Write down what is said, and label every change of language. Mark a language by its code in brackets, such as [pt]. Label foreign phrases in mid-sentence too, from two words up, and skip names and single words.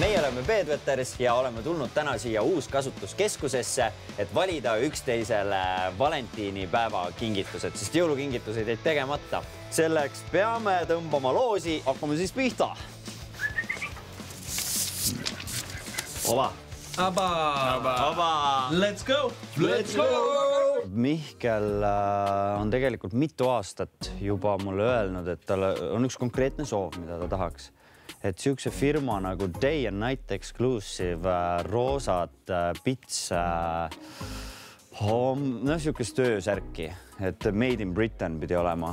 [et] oleme Bedwetters ja oleme tulnud täna siia uuskasutuskeskusesse, et valida üksteisele valentiinipäeva kingitused, sest jõulukingitused jäid tegemata. Selleks peame tõmbama loosi, hakkame siis pihta. Ova. Aba. [en] Let's go! Let's go! [et] Mihkel on tegelikult mitu aastat juba mulle öelnud, et tal on üks konkreetne soov, mida ta tahaks. Et siukse firma nagu Day and Night Exclusive, roosad pits, siukest töösärki, et [en] Made in Britain [et] pidi olema.